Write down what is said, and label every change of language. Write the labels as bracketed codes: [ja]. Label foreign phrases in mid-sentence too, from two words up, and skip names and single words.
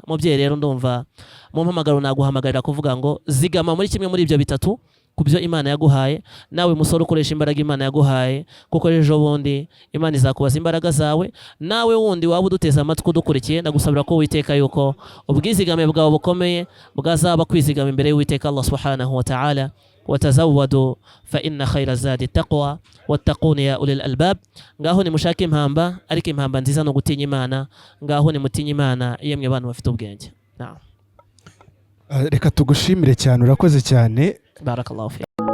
[rw] Mubyeyi rero ndumva mu mpamagaro naguhamagarira kuvuga ngo zigama muri kimwe muri ibyo bitatu kubyo Imana yaguhaye. Nawe musore ukoresha imbaraga Imana yaguhaye, kuko ejo bundi Imana izakubaza imbaraga zawe. Nawe wundi waba uduteza amatwi udukurikiye, ndagusabira ko Uwiteka yuko ubwizigame bwawe bukomeye bwazaba kwizigama imbere y'Uwiteka Allah [ar] سبحانه وتعالى. وتزودوا فإن خير الزاد التقوى واتقون يا أولي الألباب. [rw] Ngaho ni mushake impamba, ariko impamba nziza no gutinya Imana. Ngaho ni mutinya Imana yemwe abantu bafite ubwenge. Reka tugushimire cyane, urakoze cyane. [ar] بارك الله في